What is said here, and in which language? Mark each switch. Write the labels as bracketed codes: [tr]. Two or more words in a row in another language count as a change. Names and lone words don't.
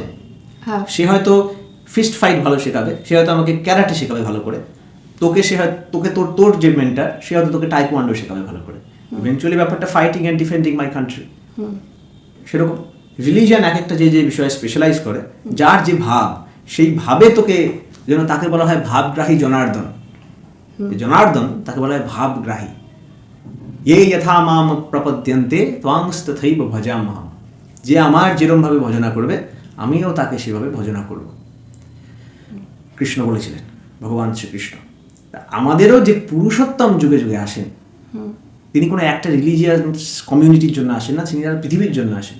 [bn] সে হয়তো [en] fist fight [bn] ভালো শেখাবে, সে হয়তো আমাকে ক্যারাটে শেখাবে ভালো করে, তোকে তোর যে মেন্টার সে হয়তো তোকে টাইকোয়ান্ডো শেখাবে ভালো করে। ইভেনচুয়ালি ব্যাপারটা [en] fighting and defending my country. [bn] সেরকম রিলিজিয়ান এক একটা যে বিষয়ে স্পেশালাইজ করে, যার যে ভাব, সেই ভাবে তোকে, যেন তাকে বলা হয় ভাবগ্রাহী জনার্দন। জনার্দন তাকে বলা হয় ভাবগ্রাহী। [sa] ये यथा माम प्रपद्यन्ते त्वांस्तथैव भजामहम्। [bn] যে আমার যেরমভাবে ভজনা করবে আমিও তাকে সেভাবে ভজনা করব, কৃষ্ণ বলেছিলেন, ভগবান শ্রীকৃষ্ণ। আমাদেরও যে পুরুষোত্তম যুগে যুগে আসেন, তিনি কোনো একটা [en] religious community [bn] জন্য আসেন না, তিনি পৃথিবীর জন্য আসেন।